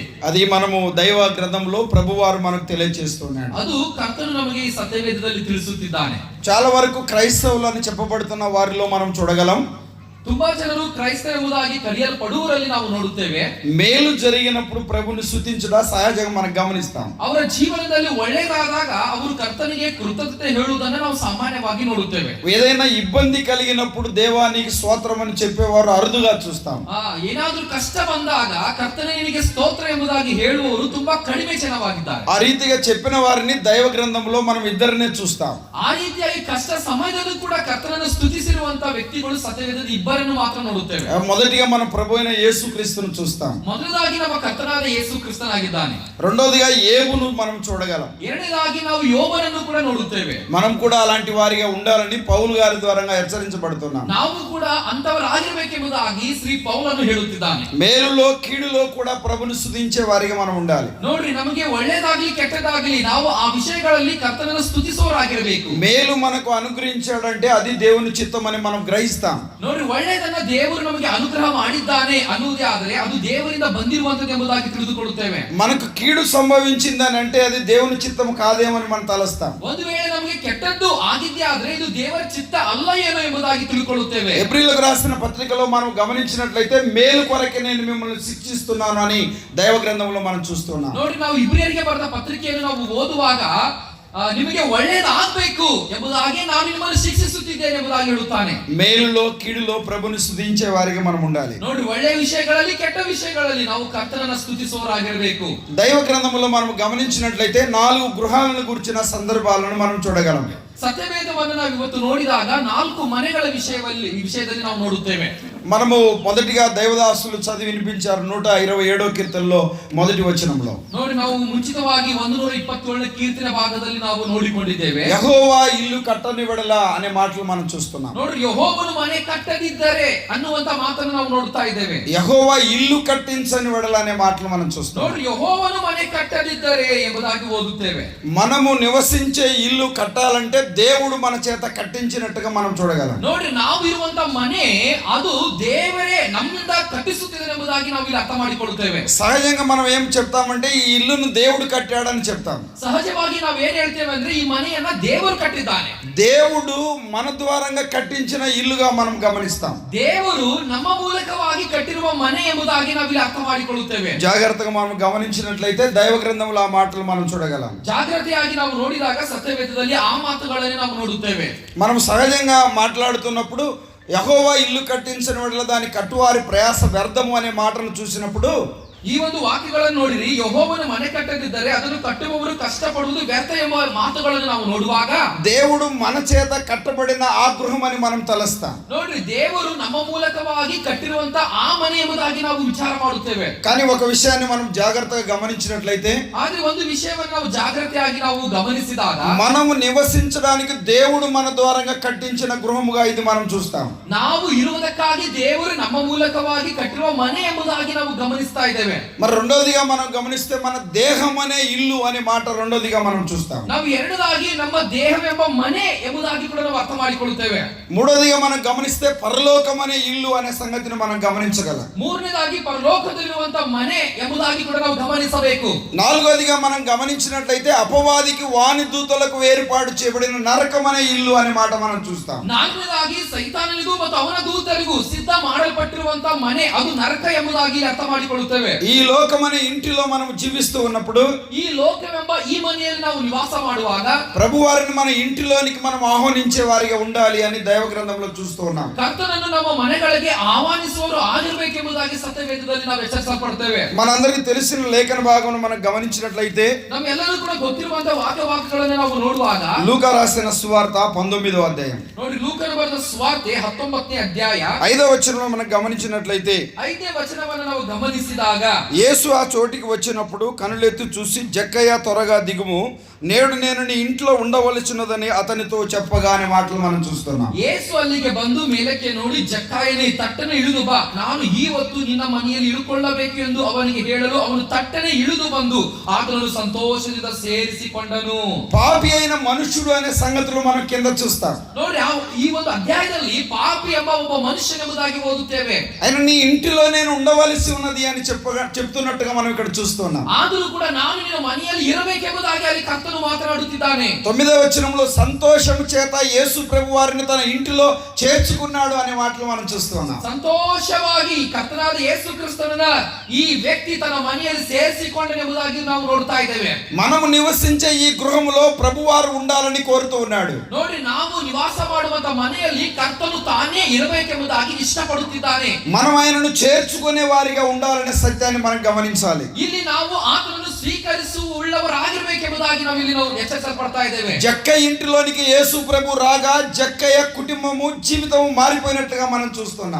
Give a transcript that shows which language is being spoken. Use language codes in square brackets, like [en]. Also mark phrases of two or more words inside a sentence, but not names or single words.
[te] అది మనము దైవ గ్రంథంలో ప్రభువారు మనకు తెలియజేస్తున్నాడు. [kn] ಅದು ಕರ್ತನು ನಮಗೆ ಈ ಸತ್ಯವೇದದಲ್ಲಿ ತಿಳಿಸುತ್ತಿದ್ದಾನೆ. [te] చాలా వరకు క్రైస్తవులు అని చెప్పబడుతున్న వారిలో మనం చూడగలం, [kn] ತುಂಬಾ ಜನರು ಕ್ರೈಸ್ತ ಎಂಬುದಾಗಿ ಕರೆಯಲ್ಪಡುವರಲ್ಲಿ ನಾವು ನೋಡುತ್ತೇವೆ. [te] మేలు జరిగినప్పుడు ప్రభుని స్తుతించుట సహజంగా మనం గమనిస్తాం. [kn] ಅವರ ಜೀವನದಲ್ಲಿ ಒಳ್ಳೆಯದಾದಾಗ ಅವರು ಕರ್ತನಿಗೆ ಕೃತಜ್ಞತೆ ಹೇಳುವುದನ್ನು ನಾವು ಸಾಮಾನ್ಯವಾಗಿ ನೋಡುತ್ತೇವೆ. [te] ఏదైనా ఇబ్బంది కలిగినప్పుడు దేవానికి స్తోత్రం అని చెప్పేవారు అరుదుగా చూస్తాం. [kn] ಏನಾದ್ರೂ ಕಷ್ಟ ಬಂದಾಗ ಕರ್ತನಿಗೆ ಸ್ತೋತ್ರ ಎಂಬುದಾಗಿ ಹೇಳುವವರು ತುಂಬಾ ಕಡಿಮೆ ಜನವಾಗಿದ್ದಾರೆ. [te] ఆ రీతిగా చెప్పిన వారిని దైవ గ్రంథంలో మనం ఇద్దరినే చూస్తాం. [kn] ಆ ರೀತಿಯಾಗಿ ಕಷ್ಟ ಸಮಯದಲ್ಲೂ ಕೂಡ ಕರ್ತನನ್ನು ಸ್ತುತಿಸಿರುವಂತಹ ವ್ಯಕ್ತಿಗಳು ಸತ್ಯವೇದದ ಇಬ್ಬರನ್ನು ಮಾತ್ರ ನೋಡುತ್ತೇವೆ. [te] మొదటిగా మనం ప్రభు అయిన యేసుక్రీస్తును చూస్తాం. [kn] ಮೊದಲಾಗಿ ನಮ್ಮ ಕರ್ತನಾದ ಯೇಸು ಕ್ರಿಸ್ತನಾಗಿದ್ದಾನೆ. [te] రెండోదిగా యేబును మనం చూడగలం. [kn] ಎರಡನೇದಾಗಿ ನಾವು ಯೋಬನನ್ನು ಕೂಡ ನೋಡುತ್ತೇವೆ. [te] మనం కూడా అలాంటి వారిగా ఉండాలని పౌలు గారి ద్వారా హెచ్చరించబడుతున్నాం. [kn] ನಾವು ಕೂಡ ಅಂತವರಾಗಿರಬೇಕೆಂಬುದಾಗಿ ಶ್ರೀ ಪೌಲನು ಹೇಳುತ್ತಿದ್ದಾನೆ. [te] మేలులో కీడులో కూడా ప్రభుని స్తుతించే వారిగా మనం ఉండాలి. [kn] ನೋಡ್ರಿ, ನಮಗೆ ಒಳ್ಳೆಯದಾಗಲಿ ಕೆಟ್ಟದಾಗಲಿ ನಾವು ಆ ವಿಷಯಗಳಲ್ಲಿ ಕರ್ತನನ್ನು ಸ್ತುತಿಸುವವರಾಗಿರಬೇಕು. [te] మేలు మనకు అనుగ్రహించాడంటే అది దేవుని చిత్తం అని మనం గ్రహిస్తాం. [kn] ನೋಡ್ರಿ, ಒಳ್ಳೆಯದನ್ನ ದೇವರು ನಮಗೆ ಅನುಗ್ರಹ ಮಾಡಿದ್ದಾನೆ ಅನ್ನುವುದೇ ಆದರೆ ಅದು ದೇವರಿಂದ ಬಂದಿರುವಂತದ್ದು ಎಂಬುದಾಗಿ ತಿಳಿದುಕೊಳ್ಳುತ್ತೇವೆ. [te] మనకు కీడు సంభవించిందని అంటే అది దేవుని చిత్తం కాదేమని మనం తలస్తాం. [kn] ಒಂದು ವೇಳೆ ನಮಗೆ ಕೆಟ್ಟದ್ದು ಆಗಿದ್ದೇ ಆದ್ರೆ ಇದು ದೇವರ ಚಿತ್ತ ಅಲ್ಲ ಏನೋ ಎಂಬುದಾಗಿ ತಿಳ್ಕೊಳ್ಳುತ್ತೇವೆ. [te] ఎబ్రీయులకు రాసిన పత్రికలో మనం గమనించినట్లయితే మేలు కొరకే నేను మిమ్మల్ని శిక్షిస్తున్నాను అని దైవ గ్రంథంలో మనం చూస్తున్నాం. [kn] ನೋಡ್ರಿ, ನಾವು ಇಬ್ರಿಯರಿಗೆ ಬರೆದ ಪತ್ರಿಕೆಯನ್ನು ನಾವು ಓದುವಾಗ ನಿಮಗೆ ಒಳ್ಳೆಯದಾಗಬೇಕು ಎಂಬುದಾಗಿ ನಾನು ನಿಮ್ಮನ್ನು ಶಿಕ್ಷಿಸುತ್ತಿದ್ದೇನೆ ಎಂಬುದಾಗಿ ಹೇಳುತ್ತಾನೆ. [te] మేలులో కీడులో ప్రభుని స్తుతించే వారికి మనం ఉండాలి. [kn] ನೋಡ್ರಿ, ಒಳ್ಳೆಯ ವಿಷಯಗಳಲ್ಲಿ ಕೆಟ್ಟ ವಿಷಯಗಳಲ್ಲಿ ನಾವು ಕರ್ತನನ್ನ ಸ್ತುತಿಸುವವರಾಗಿರಬೇಕು. [te] దైవ గ్రంథంలో మనం గమనించినట్లయితే 4 గృహాలను గురించిన సందర్భాలను మనం చూడగలం. [kn] ಸತ್ಯವೇದವನ್ನು ನಾವು ಇವತ್ತು ನೋಡಿದಾಗ 4 ಮನೆಗಳ ವಿಷಯದಲ್ಲಿ ನಾವು ನೋಡುತ್ತೇವೆ. [te] మనము మొదటిగా దైవదాసులు చదివి వినిపించారు 127వ కీర్తనలో మొదటి వచనంలో. [kn] ನೋಡಿ, ನಾವು ಮುಂಚಿತವಾಗಿ 127ನೇ ಕೀರ್ತನೆ ಭಾಗದಲ್ಲಿ ನಾವು ನೋಡಿಕೊಂಡಿದ್ದೇವೆ. [te] యెహోవా ఇల్లు కట్టనివడలా అనే మాటలు మనం చూస్తున్నాం. [kn] ನೋಡ್ರಿ, ಯೆಹೋವನು ಮನೆ ಕಟ್ಟದಿದ್ದರೆ ಅನ್ನುವಂತ ಮಾತನ್ನು ನಾವು ನೋಡ್ತಾ ಇದ್ದೇವೆ. [te] యెహోవా ఇల్లు కట్టించని వడల అనే మాటలు మనం చూస్తున్నాం. [kn] ನೋಡ್ರಿ, ಯೆಹೋವನು ಮನೆ ಕಟ್ಟದಿದ್ದರೆ ಎಂಬುದಾಗಿ ಓದುತ್ತೇವೆ. [te] మనము నివసించే ఇల్లు కట్టాలంటే దేవుడు మన చేత కట్టించినట్టుగా మనం చూడగలం. [kn] ನೋಡ್ರಿ, ನಾವು ಇರುವಂತ ಮನೆ ಅದು ದೇವರೇ ನಮ್ಮಿಂದ ಕಟ್ಟಿಸುತ್ತಿದ್ದಾನೆ ಎಂಬುದಾಗಿ ನಾವು ಇಲ್ಲಿ ಅರ್ಥ ಮಾಡಿಕೊಳ್ಳುತ್ತೇವೆ. [te] సహజంగా మనం ఏం చెప్తామంటే ఈ ఇల్లును దేవుడు కట్టాడని చెప్తాం. [kn] ಸಹಜವಾಗಿ ನಾವು ಏನ್ ಹೇಳ್ತೇವೆ ಅಂದ್ರೆ ಈ ಮನೆಯನ್ನ ದೇವರು ಕಟ್ಟಿದ್ದಾನೆ. [te] దేవుడు మన ద్వారంగా కట్టించిన ఇల్లుగా మనం గమనిస్తాం. [kn] ದೇವರು ನಮ್ಮ ಮೂಲಕವಾಗಿ ಕಟ್ಟಿರುವ ಮನೆ ಎಂಬುದಾಗಿ ನಾವು ಇಲ್ಲಿ ಅರ್ಥ ಮಾಡಿಕೊಳ್ಳುತ್ತೇವೆ. [te] జాగ్రత్తగా మనం గమనించినట్లయితే దైవ గ్రంథంలో ఆ మాటలు మనం చూడగలం. [kn] ಜಾಗೃತಿಯಾಗಿ ನಾವು ನೋಡಿದಾಗ ಸತ್ಯವೇದದಲ್ಲಿ ಆ ಮಾತುಗಳನ್ನೇ ನಾವು ನೋಡುತ್ತೇವೆ. [te] మనం సహజంగా మాట్లాడుతున్నప్పుడు యెహోవా ఇల్లు కట్టించని వడల దాని కట్టువారి ప్రయాస వ్యర్థము అనే మాటను చూసినప్పుడు [kn] ಈ ಒಂದು ವಾಕ್ಯಗಳನ್ನು ನೋಡಿರಿ, ಯೆಹೋವನು ಮನೆ ಕಟ್ಟದಿದ್ದರೆ ಅದನ್ನು ಕಟ್ಟುವವರು ಕಷ್ಟಪಡುವುದು ವ್ಯರ್ಥ ಎಂಬ ಮಾತುಗಳನ್ನು ನಾವು ನೋಡುವಾಗ [te] దేవుడు మన చేత కట్టబడిన ఆ గృహం అని మనం తలస్తాం. [kn] ನೋಡ್ರಿ, ದೇವರು ನಮ್ಮ ಮೂಲಕವಾಗಿ ಕಟ್ಟಿರುವಂತ ಆ ಮನೆ ಎಂಬುದಾಗಿ ನಾವು ವಿಚಾರ ಮಾಡುತ್ತೇವೆ. [te] కానీ ఒక విషయాన్ని మనం జాగ్రత్తగా గమనించినట్లయితే [kn] ಆದ್ರೆ ಒಂದು ವಿಷಯವನ್ನು ನಾವು ಜಾಗೃತಿಯಾಗಿ ನಾವು ಗಮನಿಸಿದಾಗ [te] మనము నివసించడానికి దేవుడు మన ద్వారంగా కట్టించిన గృహముగా ఇది మనం చూస్తాం. [kn] ನಾವು ಇರುವುದಕ್ಕಾಗಿ ದೇವರು ನಮ್ಮ ಮೂಲಕವಾಗಿ ಕಟ್ಟಿರುವ ಮನೆ ಎಂಬುದಾಗಿ ನಾವು ಗಮನಿಸ್ತಾ ಇದ್ದೇವೆ. [te] మరి రెండోదిగా మనం గమనిస్తే మన దేహం అనే ఇల్లు అనే మాట రెండోదిగా మనం చూస్తాం. [kn] ನಾವು ಎರಡನೇದಾಗಿ ನಮ್ಮ ದೇಹವೆಂಬ ಮನೆ ಎಂಬುದಾಗಿ ಕೂಡ ನಾವು ಅರ್ಥ ಮಾಡಿಕೊಳ್ಳುತ್ತೇವೆ. [te] మూడోదిగా మనం గమనిస్తే పరలోకం అనే ఇల్లు అనే సంగతిని మనం గమనించగలం. [kn] ಮೂರನೇದಾಗಿ ಪರಲೋಕದಲ್ಲಿರುವಂತ ಮನೆ ಎಂಬುದಾಗಿ ಕೂಡ ನಾವು ಗಮನಿಸಬೇಕು. [te] నాలుగోదిగా మనం గమనించినట్లయితే అపవాదికి వాని దూతలకు వేరుపాటు చేయబడిన నరకం అనే ఇల్లు అనే మాట మనం చూస్తాం. [kn] ನಾಲ್ಕನೇದಾಗಿ ಸೈತಾನನಿಗೂ ಮತ್ತು ಅವನ ದೂತರಿಗೂ ಸಿದ್ಧ ಮಾಡಲ್ಪಟ್ಟಿರುವಂತ ಮನೆ ಅದು ನರಕ ಎಂಬುದಾಗಿ ಅರ್ಥ ಮಾಡಿಕೊಳ್ಳುತ್ತೇವೆ. [te] ఈ లోకమనే ఇంటిలో మనం జీవిస్తూ ఉన్నప్పుడు [kn] ಈ ಲೋಕವೆಂಬ ಈ ಮನೆಯಲ್ಲಿ ನಾವು ನಿವಾಸ ಮಾಡುವಾಗ [te] ప్రభు వారిని మన ఇంటిలోనికి మనం ఆహ్వానించే వారిగా ఉండాలి అని దైవ గ్రంథంలో చూస్తూ ఉన్నాం. [kn] ಕರ್ತನನ್ನು ನಮ್ಮ ಮನೆಗಳಿಗೆ ಆಹ್ವಾನಿಸುವವರು ಆಗಿರಬೇಕೆಂಬುದಾಗಿ ಸತ್ಯವೇದದಲ್ಲಿ ನಾವು ಎಚ್ಚರಿಸಲ್ಪಡ್ತೇವೆ. [te] మనందరికీ తెలిసిన లేఖన భాగం మనం గమనించినట్లయితే [kn] ನಮ್ಮೆಲ್ಲರೂ ಕೂಡ ಗೊತ್ತಿರುವಂತಹ ವಾಕ್ಯಗಳನ್ನು ನಾವು ನೋಡುವಾಗ [te] లూకా రాసిన సువార్త 19వ అధ్యాయం [kn] ನೋಡಿ ಲೂಕನು ಬರೆದ ಸುವಾರ್ತೆ 19ನೇ ಅಧ್ಯಾಯ [te] 5వ వచనంలో మనం గమనించినట్లయితే [kn] 5ನೇ ವಚನವನ್ನು ನಾವು ಗಮನಿಸಿದಾಗ [te] యేసు ఆ చోటికి వచ్చినప్పుడు కనులెత్తి చూసి జక్కయ్య త్వరగా దిగుము, నేడు నేను నీ ఇంట్లో ఉండవలసినదని అతనితో చెప్పగా అనే మాటలు మనం చూస్తున్నాం. [kn] ಯೇಸು ಅಲ್ಲಿಗೆ ಬಂದು ಮೇಲಕ್ಕೆ ನೋಡಿ ಜಕ್ಕಾಯನೇ ತಟ್ಟನೆ ಇಳಿದು ಬಾ, ನಾನು ಈ ಹೊತ್ತು ನಿನ್ನ ಮನೆಯಲ್ಲಿ ಇಳುಕೊಳ್ಳಬೇಕು ಎಂದು ಅವನಿಗೆ ಹೇಳಲು ಅವನು ತಟ್ಟನೆ ಇಳಿದು ಬಂದು ಆತನನ್ನು ಸಂತೋಷದಿಂದ ಸೇರಿಸಿಕೊಂಡನು. [te] పాపి అయిన మనుషుడు అనే సంగతులు మనం కింద చూస్తాం. [kn] ನೋಡಿ ಈ ಒಂದು ಅಧ್ಯಾಯದಲ್ಲಿ ಪಾಪಿ ಎಂಬ ಒಬ್ಬ ಮನುಷ್ಯನೆಂಬುದಾಗಿ ಓದುತ್ತೇವೆ. [te] ఆయన నీ ఇంటిలో నేను ఉండవలసి ఉన్నది అని చెప్తున్నట్టుగా మనం ఇక్కడ చూస్తున్నాం. [kn] ಆದರೂ ಕೂಡ ನಾನು ನಿನ್ನ ಮನೆಯಲ್ಲಿ ಇರಬೇಕೆಂಬುದಾಗಿ ಅಲ್ಲಿ ಕರ್ತನು ಮಾತನಾಡುತ್ತಿದ್ದಾನೆ. [te] 9వ వచనంలో సంతోషం చేత యేసు ప్రభు వారిని తన ఇంటిలో చేర్చుకున్నాడు అనే మాటలు మనం చూస్తున్నాం. [kn] ಸಂತೋಷವಾಗಿ ಕರ್ತನಾದ ಯೇಸು ಕ್ರಿಸ್ತನನ್ನ ಈ ವ್ಯಕ್ತಿ ತನ್ನ ಮನೆಯಲ್ಲಿ ಸೇರಿಸಿಕೊಂಡನೆಂಬುದಾಗಿ ನಾವು ನೋಡ್ತಾ ಇದ್ದೇವೆ. [te] మనము నివసించే ఈ గృహములో ప్రభువారు ఉండాలని కోరుతూ ఉన్నాడు. [kn] ನೋಡಿ, ನಾವು ನಿವಾಸ ಮಾಡುವಂತ ಮನೆಯಲ್ಲಿ ಕರ್ತನು ತಾನೇ ಇರಬೇಕೆಂಬುದಾಗಿ ಇಷ್ಟಪಡುತ್ತಿದ್ದಾನೆ. [te] మనం ఆయనను చేర్చుకునే వారిగా ఉండాలనే సత్యాన్ని మనం గమనించాలి. [kn] ಇಲ್ಲಿ ನಾವು ಆತನನ್ನು ಸ್ವೀಕರಿಸುವವರಾಗಿರಬೇಕೆಂಬುದಾಗಿ ನಾವು ಇಲ್ಲಿ ಎಚ್ಚರಿಸಲ್ಪಡ್ತಾ ಇದ್ದೇವೆ. [te] జక్కయ్య ఇంటిలోనికి యేసు ప్రభు రాగా జక్కయ్య కుటుంబము జీవితం మారిపోయినట్టుగా మనం చూస్తున్నాం.